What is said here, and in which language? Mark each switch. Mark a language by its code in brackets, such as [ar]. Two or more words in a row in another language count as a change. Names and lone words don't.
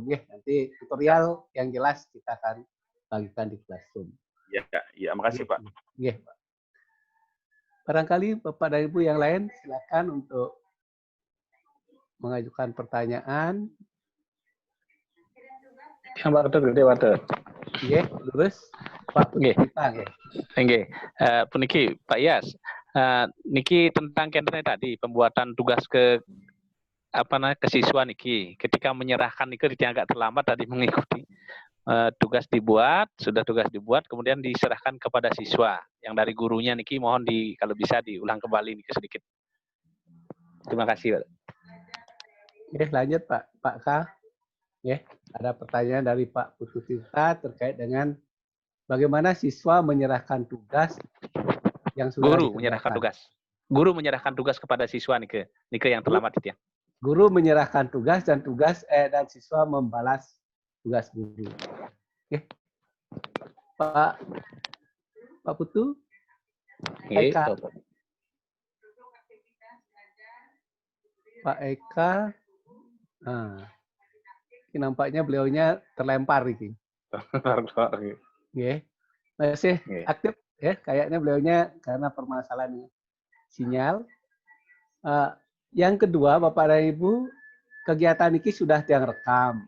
[id] Nanti tutorial yang jelas kita akan bagikan di Classroom. Iya, makasih Pak. Pak. Barangkali Bapak dan Ibu yang lain silakan untuk mengajukan pertanyaan. Yang Water. Iya, lurus. Pak Putita. [ban] Nggih. Puniki Pak Yas. [id] Niki tentang kene tadi pembuatan tugas ke siswa niki ketika menyerahkan niki agak terlambat tadi mengikuti tugas dibuat kemudian diserahkan kepada siswa yang dari gurunya niki mohon kalau bisa diulang kembali niki sedikit. Terima kasih Pak. Lanjut Pak K. Ada pertanyaan dari Pak Putu Tirta terkait dengan bagaimana siswa menyerahkan tugas yang sudah Guru menyerahkan tugas kepada siswa nike yang terlambat itu ya. Guru menyerahkan tugas dan siswa membalas tugas guru. Pak Putu. Eka. Pak Eka. Nampaknya beliaunya terlempar ini. Masih aktif ya, kayaknya beliaunya karena permasalahan sinyal. Yang kedua, Bapak dan Ibu, kegiatan ini sudah tiang rekam.